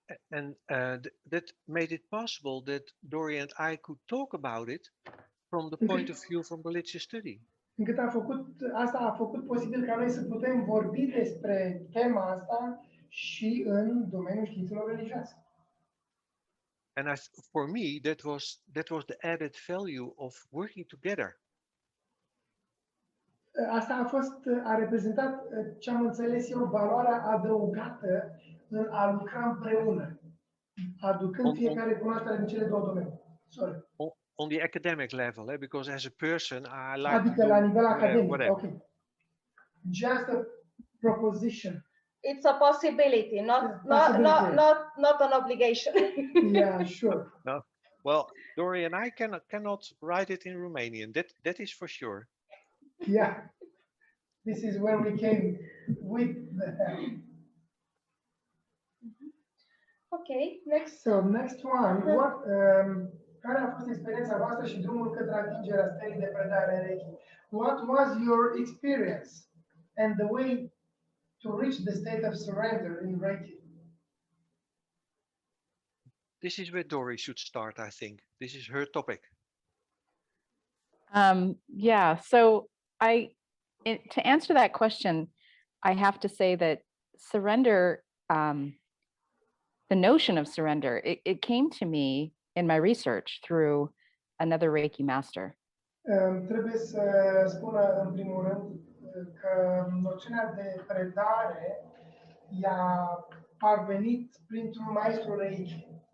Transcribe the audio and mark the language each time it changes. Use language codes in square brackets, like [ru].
[en] And that made it possible that Dori and I could talk about it from the point of view from religious study. [ro] Încât asta a făcut posibil ca noi să putem vorbi despre tema asta și în domeniul științelor religioase. [en] And for me, that was the added value of working together. [ro] Asta a reprezentat ce am înțeles eu, valoarea adăugată în a lucra împreună, aducând fiecare cunoaștere din cele două domenii. [en] Sorry. On the academic level, because as a person, I like [ro] Adică la nivel academic, [en] whatever. okay. Just a proposition. It's a possibility, not an obligation. Yeah, sure. No, well, Dori and I cannot write it in Romanian. That is for sure. Yeah, this is where we came with the help. Okay, next. So next one, [ro] care a fost experiența voastră și drumul către atingerea stării de predare în Reiki? [en] What was your experience and the way to reach the state of surrender in Reiki? This is where Dori should start, I think. This is her topic. Yeah, so to answer that question, I have to say that surrender, the notion of surrender, it came to me in my research through another Reiki master. [ro] Trebuie să spună în primul rând că noțiunea de predare i-a parvenit printr-un maestru Reiki.